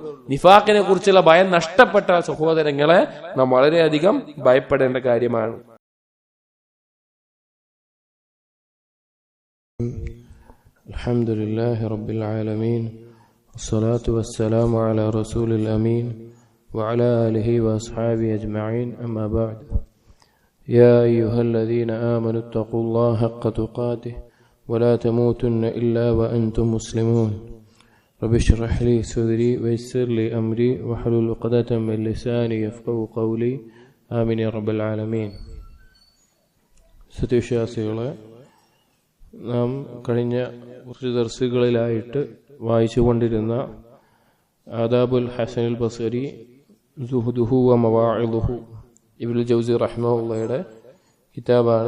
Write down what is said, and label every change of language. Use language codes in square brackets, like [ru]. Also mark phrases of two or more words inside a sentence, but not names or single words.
[ml] നിഫാഖിനെ കുറിച്ചുള്ള ഭയം നഷ്ടപ്പെട്ട സഹോദരങ്ങളെ നാം വളരെയധികം ഭയപ്പെടേണ്ട കാര്യമാണ്. [ar] الحمد لله رب العالمين والصلاة والسلام على رسول الأمين وعلى آله وأصحابه أجمعين أما بعد يا أيها الذين آمنوا اتقوا الله حق تقاته ولا تموتن إلا وأنتم مسلمون رب اشرح لي صدري ويسر لي أمري واحلل عقدة من لساني يفقهوا قولي آمين يا رب العالمين. [ml] സത്യവിശ്വാസികളെ, നാം കഴിഞ്ഞ കുറച്ച് ദർസുകളിലായിട്ട് വായിച്ചുകൊണ്ടിരുന്ന ആദാബുൽ ഹസനുൽ ബസരി സുഹുദുഹു വ മവാഇദുഹു ഇബ്നുൽ ജൗസി റഹ്മഹുള്ളയുടെ കിതാബാണ്.